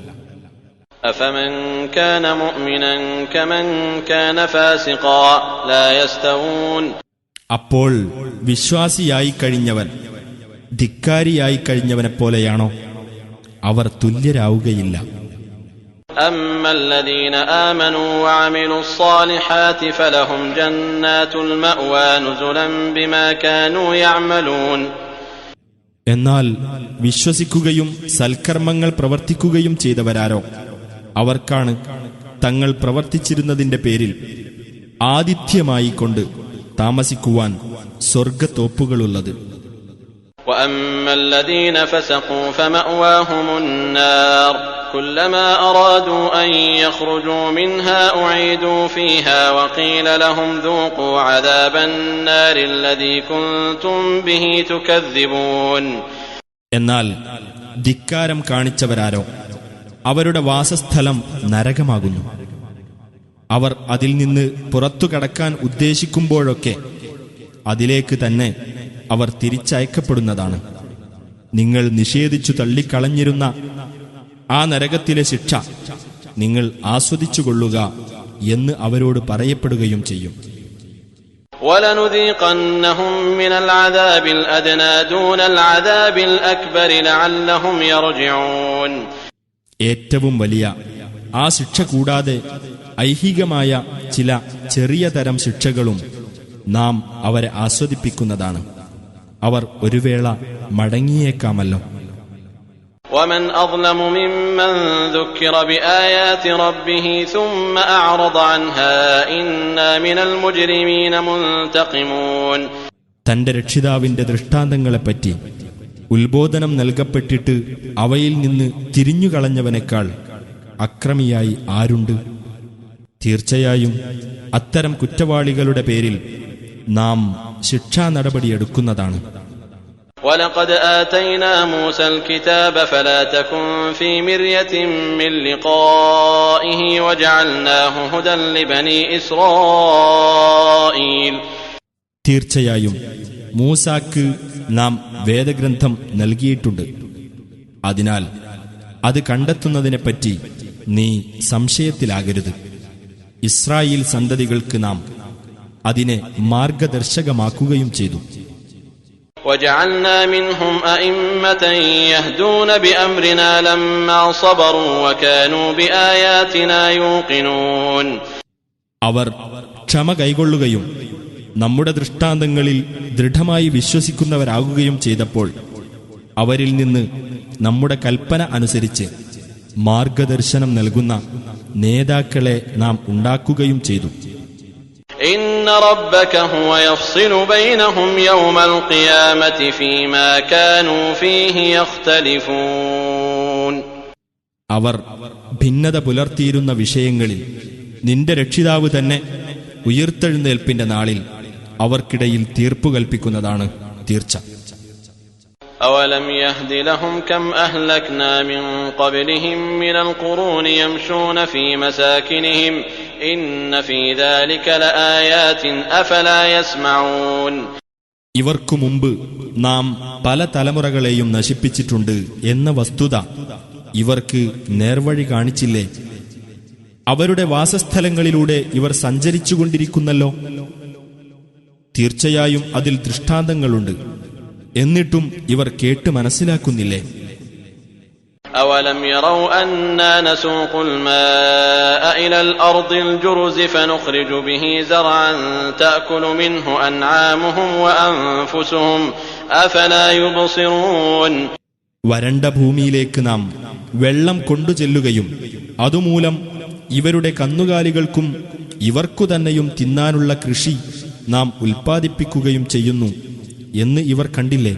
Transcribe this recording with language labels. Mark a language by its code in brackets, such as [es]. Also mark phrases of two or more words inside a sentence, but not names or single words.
[ar] أفمن كان مؤمنا كمن كان فاسقا لا يستوون. [ml] അപ്പോൾ വിശ്വാസിയായി കഴിഞ്ഞവൻ ധിക്കാരിയായി കഴിഞ്ഞവനെപ്പോലെയാണോ? അവർ തുല്യരാവുകയില്ല. [ar] أما الذين آمنوا وعملوا الصالحات فلهم جنات المأوى نزلا بما كانوا يعملون. [ml] എന്നാൽ വിശ്വസിക്കുകയും സൽക്കർമ്മങ്ങൾ പ്രവർത്തിക്കുകയും ചെയ്തവരാരോ അവർക്കാണ് തങ്ങൾ പ്രവർത്തിച്ചിരുന്നതിന്റെ പേരിൽ ആതിഥ്യമായി കൊണ്ട് താമസിക്കുവാൻ സ്വർഗത്തോപ്പുകളുള്ളത്. [ar] وأما الذين فسقوا فمأواهم النار كلما أرادوا أن يخرجوا منها أعيدوا فيها وقيل لهم ذوقوا عذاب النار الذي كنتم به تكذبون. [ml] എന്നാൽ ധിക്കാരം കാണിച്ചവരാരോ അവരുടെ വാസസ്ഥലം നരകമാകുന്നു. അവർ അതിൽ നിന്ന് പുറത്തു കടക്കാൻ ഉദ്ദേശിക്കുമ്പോഴൊക്കെ അതിലേക്ക് തന്നെ അവർ തിരിച്ചയക്കപ്പെടുന്നതാണ്. നിങ്ങൾ നിഷേധിച്ചു തള്ളിക്കളഞ്ഞിരുന്ന ആ നരകത്തിലെ ശിക്ഷ നിങ്ങൾ ആസ്വദിച്ചുകൊള്ളുക എന്ന് അവരോട് പറയപ്പെടുകയും ചെയ്യും. [ar] وَلَنُذِيقَنَّهُم مِّنَ الْعَذَابِ الْأَدْنَىٰ دُونَ الْعَذَابِ الْأَكْبَرِ لَعَلَّهُمْ يَرْجِعُونَ. [ml] ഏറ്റവും വലിയ ആ ശിക്ഷ കൂടാതെ ഐഹികമായ ചില ചെറിയ തരം ശിക്ഷകളും നാം അവരെ ആസ്വദിപ്പിക്കുന്നതാണ്. അവർ ഒരു വേള മടങ്ങിയേക്കാമല്ലോ. [ar] ومن أظلم ممن ذكر بآيات ربه ثم أعرض عنها إنا من المجرمين منتقمون. [ml] തന്റെ രക്ഷിതാവിന്റെ ദൃഷ്ടാന്തങ്ങളെപ്പറ്റി ഉത്ബോധനം നൽകപ്പെട്ടിട്ട് അവയിൽ നിന്ന് തിരിഞ്ഞുകളഞ്ഞവനേക്കാൾ അക്രമിയായി ആരുണ്ട്? തീർച്ചയായും അത്തരം കുറ്റവാളികളുടെ പേരിൽ നാം ശിക്ഷാ നടപടിയെടുക്കുന്നതാണ്. [ar] وَلَقَدْ آتَيْنَا مُوسَى الْكِتَابَ فَلَا تَكُنْ فِي مِرْيَةٍ مِّن لِّقَائِهِ وَجَعَلْنَاهُ هُدًى لِّبَنِي إِسْرَائِيلَ. [ml] തീർച്ചയായും മൂസാക്ക് നാം വേദഗ്രന്ഥം നൽകിയിട്ടുണ്ട്. അതിനാൽ അത് കണ്ടെത്തുന്നതിനെപ്പറ്റി നീ സംശയത്തിലാകരുത്. ഇസ്രായേൽ സന്തതികൾക്ക് നാം അതിനെ മാർഗദർശകമാക്കുകയും ചെയ്തു. [ar] وَجَعَلْنَا مِنْهُمْ أَئِمَّةً يَهْدُونَ بِأَمْرِنَا لَمَّا صَبَرُوا وَكَانُوا بِآيَاتِنَا يُوقِنُونَ. [ml] അവർ ക്ഷമ കൈക്കൊള്ളുകയും നമ്മുടെ ദൃഷ്ടാന്തങ്ങളിൽ ദൃഢമായി വിശ്വസിക്കുന്നവരാകുകയും ചെയ്തപ്പോൾ അവരിൽ നിന്ന് നമ്മുടെ കൽപ്പന അനുസരിച്ച് മാർഗദർശനം നൽകുന്ന നേതാക്കളെ നാം ഉണ്ടാക്കുകയും ചെയ്തു. [ar] إن ربك هو يفصل بينهم يوم القيامة فيما كانوا فيه يختلفون. [ml] അവർ ഭിന്നത പുലർത്തിയിരുന്ന വിഷയങ്ങളിൽ നിന്റെ രക്ഷിതാവ് തന്നെ ഉയിർത്തെഴുന്നേൽപ്പിന്റെ നാളിൽ അവർക്കിടയിൽ തീർപ്പു കൽപ്പിക്കുന്നതാണ് തീർച്ച. [ar] أولم يهد لهم كم أهلكنا من قبلهم من القرون يمشون في مساكنهم إن في ذلك لآيات أفلا يسمعون. [ml] ഇവർക്കു മുമ്പ് നാം പല തലമുറകളെയും നശിപ്പിച്ചിട്ടുണ്ട് എന്ന വസ്തുത ഇവർക്ക് നേർവഴി കാണിച്ചില്ലേ? അവരുടെ വാസസ്ഥലങ്ങളിലൂടെ ഇവർ സഞ്ചരിച്ചുകൊണ്ടിരിക്കുന്നല്ലോ. തീർച്ചയായും അതിൽ ദൃഷ്ടാന്തങ്ങളുണ്ട്. എന്നിട്ടും ഇവർ കേട്ട് മനസ്സിലാക്കുന്നില്ലേ? [ar] أولم يروا أنا نسوق الماء إلى الأرض الجرز فنخرج به زرعا تأكل منه أنعامهم وأنفسهم أفلا يبصرون. [ml] വരണ്ട ഭൂമിയിലേക്ക് നാം വെള്ളം കൊണ്ടുചെല്ലുകയും അതുമൂലം ഇവരുടെ കന്നുകാലികൾക്കും ഇവർക്കു തന്നെയും തിന്നാനുള്ള കൃഷി നാം ഉൽപ്പാദിപ്പിക്കുകയും ചെയ്യുന്നു എന്ന് ഇവർ കണ്ടില്ലേ?